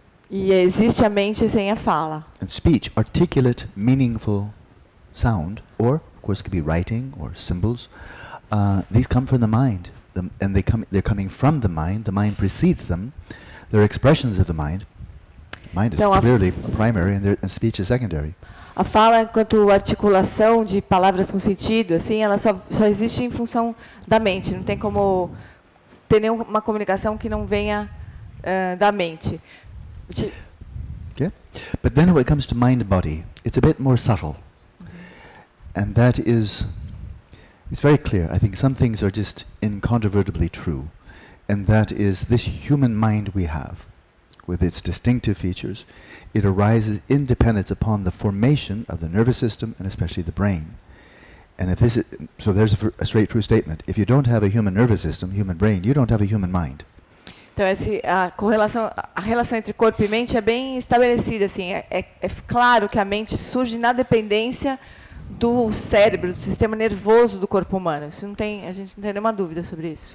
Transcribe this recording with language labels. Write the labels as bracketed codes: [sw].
[pt] E existe a mente sem a fala. [en] And speech, articulate, meaningful sound, or, of course, it could be writing or symbols. These come from the mind, and they're coming from the mind. The mind precedes them. They're expressions of the mind. Mind is [pt] Então, [en] clearly primary, and speech is secondary. [pt] A fala, enquanto articulação de palavras com sentido, assim, ela só existe em função da mente. Não tem como ter nenhuma comunicação que não venha da mente. [en] Okay? But then when it comes to mind-body, it's a bit more subtle. And that is, it's very clear. I think some things are just incontrovertibly true. And that is this human mind we have, with its distinctive features, it arises in dependence upon the formation of the nervous system and especially the brain. And if this is, so there's a straight true statement. If you don't have a human nervous system, human brain, you don't have a human mind. [pt] Então a relação entre corpo e mente é bem estabelecida, assim. É claro que a mente surge na dependência do cérebro, do sistema nervoso do corpo humano. Isso a gente não tem nenhuma dúvida sobre isso.